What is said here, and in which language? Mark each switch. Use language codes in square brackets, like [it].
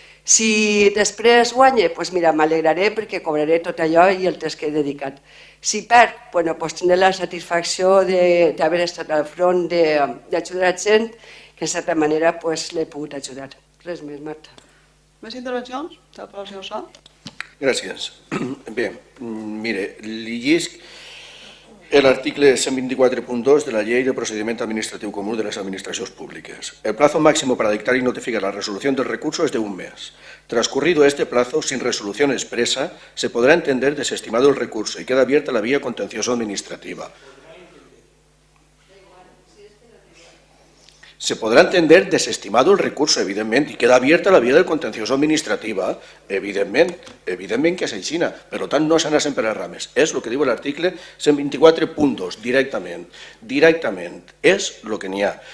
[ca] Si després guanye, mira, m'alegraré perquè cobraré tot allò i el temps que he dedicat. Si perd, tindré la satisfacció d'haver estat al front d'ajudar a gent que, en certa manera, l'he pogut ajudar. Res més, Marta. Més intervencions? El senyor Sá. Gràcies. Bé, mire, li llisc l'article 124.2 de la Ley de Procedimiento Administrativo Común de las Administraciones Públicas. [es] El plazo máximo para dictar y notificar la resolución del recurso es de 1 mes. Transcurrido este plazo, sin resolución expresa, se podrá entender desestimado el recurso y queda abierta la vía contencioso administrativa. [ca] Se podrà [es] entender desestimado el recurso, [ca] evidentment, i [es] queda abierta [ca] la via del contencioso administrativa, evidentment que és així, per tant no s'anassen per les rames. És el que diu l'article 124.2, directament, és el que n'hi ha.